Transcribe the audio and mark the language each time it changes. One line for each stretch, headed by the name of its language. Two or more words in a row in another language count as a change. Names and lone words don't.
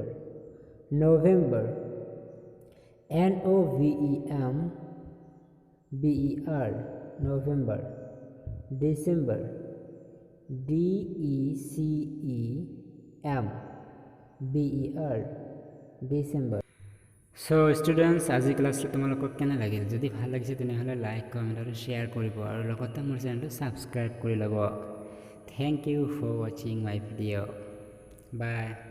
English: November NOVEMBER November. December DECEMBER December. So students,
Assamese: আজি ক্লাসটো তোমালোকক কেনে লাগিল? যদি ভাল লাগিছে তেনেহলে
English: like comment
Assamese: আৰু শেয়াৰ কৰিব আৰু লগতে মোৰ চেনেলটো সাবস্ক্ৰাইব কৰি ল'ব।
English: Thank you for watching my video. Bye.